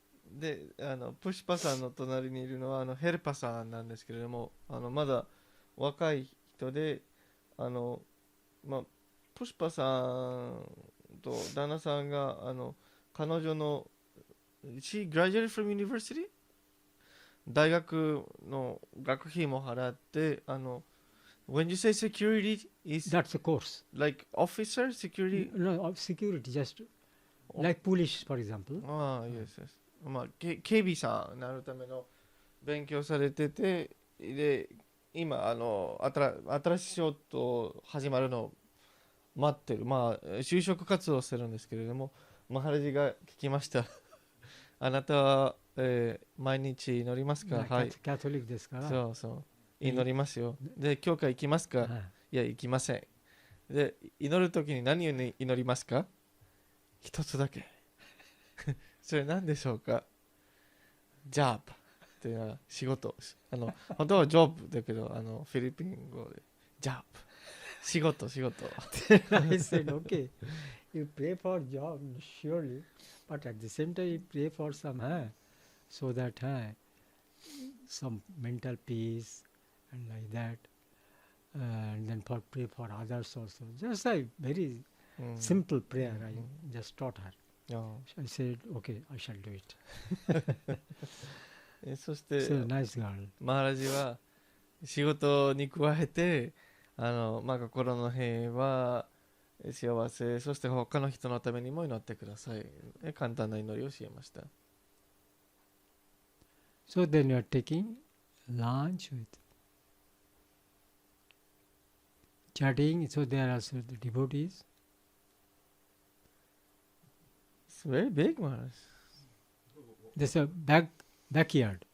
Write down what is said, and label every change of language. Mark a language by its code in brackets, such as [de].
[ja] でプシパさんの隣にいるのはヘルパさんなんですけれども、まだ若い人でプシパさんと旦那さんが彼女の [en] She graduated from university? [ja] 大学の学費も払って [en] When you say security, is that's a course. Like officer security? No, security just like police, for example. Yes, yes. [ja] 警備さんになるための勉強されてて、で今新しい仕事始まるのを待ってる。まあ就職活動をしてるんですけれども、マハラジが聞きました。あなたは、毎日祈りますか？はい。キャトリックですから。そうそう。祈りますよ。で、教会行きますか？はいいや、行きません。で、祈るときに何を祈りますか？一つだけ。それ何でしょうか？ジャブっていうのは仕事。本当はジョブだけど、フィリピン語でジャブ。仕事。 [en] I said, okay, you pray for job, surely, but at the same time you pray for some, so that some mental peace and like that, and then pray for others also. Just a very simple prayer. I just taught her. I said, okay, I shall do it. [ja] そして、 [en] So nice girl. [ja] マハラジは仕事に加えて、心の平和、幸せ、そして他の人のためにも祈ってください。簡単な祈りを教えました。 [en] So then you are taking lunch with chatting. So there are also the devotees. It's very big, Maharaj. There's a backyard.